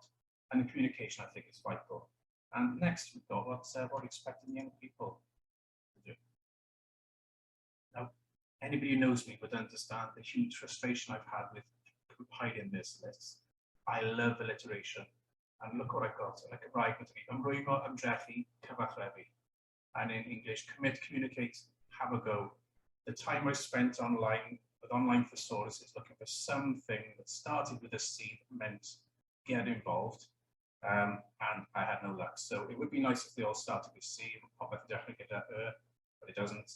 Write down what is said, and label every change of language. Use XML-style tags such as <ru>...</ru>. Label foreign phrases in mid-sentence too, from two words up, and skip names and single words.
<en>And the communication, I think, is vital. And next, we've got what we're expecting young people to do. Now, anybody who knows me would understand the huge frustration I've had with compiling this list. I love alliteration, and look what I've got.</en> <cy>Yn y Cymraeg, ymrwymo, ymdrechu, cyfathrebu.</cy> <en>And in English, commit, communicate, have a go. The time I spent online with Online Thesaurus is looking for something that started with a C that meant get involved, and I had no luck. So it would be nice if they all started with C, but it doesn't.</en>